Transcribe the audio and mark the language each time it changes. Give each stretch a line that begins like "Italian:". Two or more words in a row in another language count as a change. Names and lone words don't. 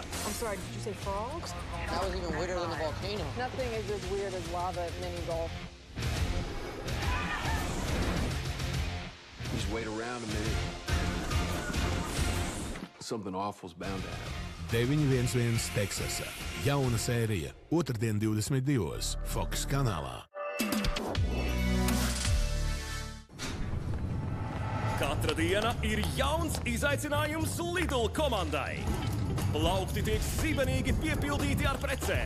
English: I'm sorry, did you say frogs? That was even weirder than the volcano. Nothing is as weird as lava at mini golf. Just wait around a minute. Something awful's bound to happen.
Latvian: 911 Teksasa. Jauna sērija. Otrdien 22. Fox kanālā. Katra diena ir jauns izaicinājums Lidl komandai. Plaukti tiek zibenīgi piepildīti ar precēm.